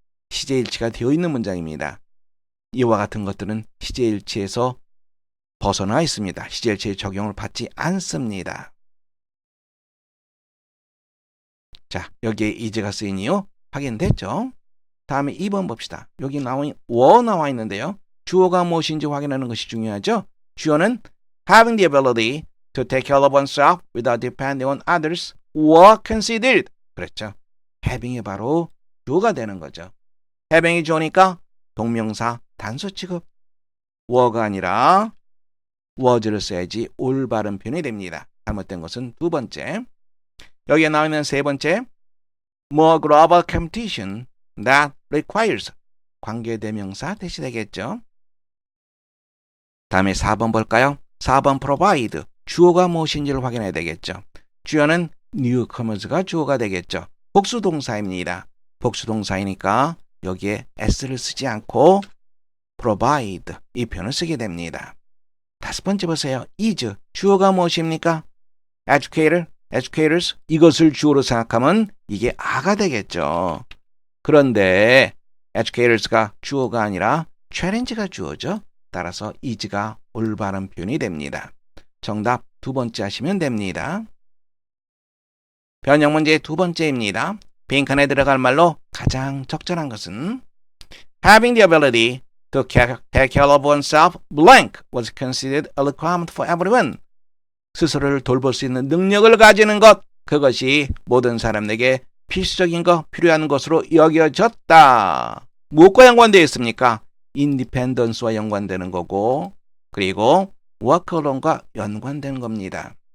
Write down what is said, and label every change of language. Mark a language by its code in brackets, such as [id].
[ko] 시제일치가 되어 있는 문장입니다. 이와 같은 것들은 시제일치에서 벗어나 있습니다. 시제일치의 적용을 받지 않습니다. 자, 여기에 is가 쓰인 이유 확인됐죠? 다음에 2번 봅시다. 여기 나와 있는데요. 주어가 무엇인지 확인하는 것이 중요하죠. 주어는 [en] having the ability to take care of oneself without depending on others were considered. [ko] 그렇죠. having이 바로 주어가 되는 거죠. having이 주어니까 동명사 단수 취급. were가 아니라 was를 써야지 올바른 표현이 됩니다. 잘못된 것은 두 번째. 여기에 나와 있는 세 번째. [en] more global competition that requires, [ko] 관계대명사 대시되겠죠. 다음에 4번 볼까요? 4번 provide, 주어가 무엇인지를 확인해야 되겠죠. 주어는 newcomers가 주어가 되겠죠. 복수동사입니다. 복수동사이니까 여기에 s를 쓰지 않고 provide 이 표현을 쓰게 됩니다. 5번째 보세요. is, 주어가 무엇입니까? educators, 이것을 주어로 생각하면 이게 a가 되겠죠. 그런데 educators가 주어가 아니라 challenge가 주어죠. 따라서 is가 올바른 표현이 됩니다. 정답 2번째 하시면 됩니다. 변형 문제 2번째입니다. 빈칸에 들어갈 말로 가장 적절한 것은 [en] Having the ability to take care of oneself blank was considered a requirement for everyone. [ko] 스스로를 돌볼 수 있는 능력을 가지는 것, 그것이 모든 사람에게 필수적인 것, 필요한 것으로 여겨졌다. 무엇과 연관되어 있습니까? 인디펜던스와 연관되는 거고, 그리고 워크론과 연관되는 겁니다.